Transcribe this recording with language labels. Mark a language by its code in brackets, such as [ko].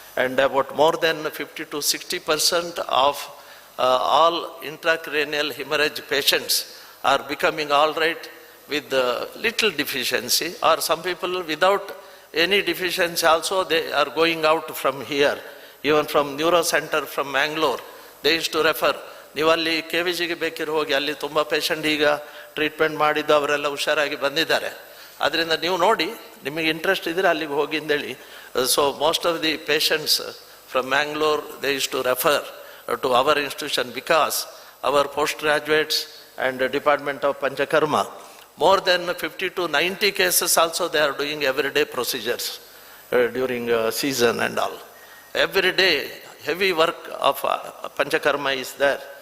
[en] And about more than 50 to 60% of all intracranial hemorrhage patients are becoming all right with little deficiency, or some people without any deficiency also they are going out from here, even from neuro center from Mangalore. They used to refer, [kn] ನೀವು ಅಲ್ಲಿ KVGಗೆ ಬೇಕಿರೋ ಹೋಗಿ ಅಲ್ಲಿ ತುಂಬ patient ಈಗ treatment ಮಾಡಿದ್ದು ಅವರೆಲ್ಲ ಹುಷಾರಾಗಿ ಬಂದಿದ್ದಾರೆ. ಅದರಿಂದ ನೀವು ನೋಡಿ ನಿಮಗೆ ಇಂಟ್ರೆಸ್ಟ್ ಇದ್ರೆ ಅಲ್ಲಿಗೆ ಹೋಗಿ ಅಂತೇಳಿ. [en] So most of the patients from Mangalore, they used to refer to our institution because our postgraduates and the Department of Panchakarma, more than 50 to 90 cases also they are doing everyday procedures during season and all. Every day, heavy work of Panchakarma is there.